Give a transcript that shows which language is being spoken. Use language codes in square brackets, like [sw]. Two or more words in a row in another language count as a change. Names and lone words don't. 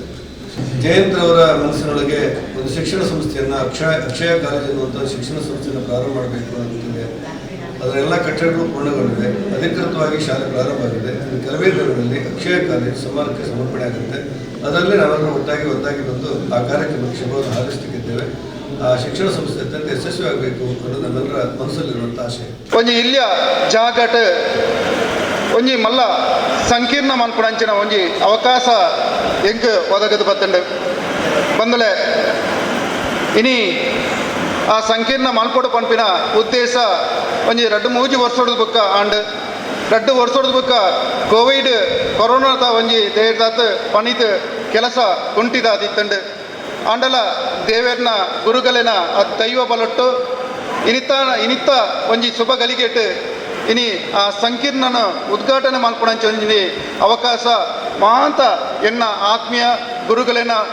[kn] ಜಯಂತ್ ಅವರ ಮನಸ್ಸಿನೊಳಗೆ ಒಂದು ಶಿಕ್ಷಣ ಸಂಸ್ಥೆಯನ್ನು ಅಕ್ಷಯ ಕಾಲೇಜ್ ಅನ್ನುವಂಥ ಶಿಕ್ಷಣ ಸಂಸ್ಥೆಯನ್ನು ಪ್ರಾರಂಭ ಮಾಡಬೇಕು ಅನ್ನುತ್ತಿದೆ. ಅದರ ಎಲ್ಲ ಕಟ್ಟಡಗಳು ಪೂರ್ಣಗೊಂಡಿವೆ. ಅಧಿಕೃತವಾಗಿ ಶಾಲೆ ಪ್ರಾರಂಭ ಆಗಿದೆ. ಕೆಲವೇ ದಿನಗಳಲ್ಲಿ ಅಕ್ಷಯ ಕಾಲೇಜ್ ಸಮಾಜಕ್ಕೆ ಸಮರ್ಪಣೆ ಆಗುತ್ತೆ. ಅದರಲ್ಲೇ ನಾವೆಲ್ಲರೂ ಒಟ್ಟಾಗಿ ಬಂದು ಆ ಕಾರ್ಯಕ್ರಮಕ್ಕೆ ಶುಭವನ್ನು ಹಾರೈಸುತ್ತಿದ್ದೇವೆ. ಆ ಶಿಕ್ಷಣ ಸಂಸ್ಥೆ ಅತ್ಯಂತ ಯಶಸ್ವಿಯಾಗಬೇಕು ಅನ್ನೋದು ನಮ್ಮೆಲ್ಲರ ಮನಸ್ಸಲ್ಲಿರುವಂಥ ಆಶೆ. [tcy] ಒಂಜಿ ಇಲ್ಲಿಯ ಜಾಗಟ್ ಒಂಜಿ ಮಲ್ಲ ಸಂಕೀರ್ಣ ಮನ್ಪುಣಂಚಿನ ಒಂಜಿ ಅವಕಾಶ ಎಂಕ್ ಒದಗದು ಬತ್ತಂಡು ಬಂದಲೆ ಇನಿ ಆ ಸಂಕೀರ್ಣ ಮಲ್ಪೊಡು ಪಂಪಿನ ಉದ್ದೇಶ ಒಂಜಿ 2-3 ವರ್ಷದ ಬುಕ್ಕ ಆಂಡ್ 2 ವರ್ಷದ ಬುಕ್ಕ ಕೋವಿಡ್ ಕೊರೋನಾದ ಒಂಜಿ ದೇರ್ದಾತ್ ಪಣಿತ್ ಕೆಲಸ ಕುಂಟಿದಾದಿತ್ತಂಡು ಆಂಡಲ ದೇವೇರ್ನ ಗುರುಗಲಿನ ದೈವ ಬಲೊಟ್ಟು ಇನಿತ್ತ ಒಂಜಿ ಶುಭ ಗಳಿಗೆಟ್ ಇನಿ ಆ ಸಂಕೀರ್ಣನ ಉದ್ಘಾಟನೆ ಮಲ್ಪುಣಂಚ ಒಂಜಿ ಅವಕಾಶ ಮಾಂತ ಎನ್ನ ಆತ್ಮೀಯ ಗುರುಗಳಿನ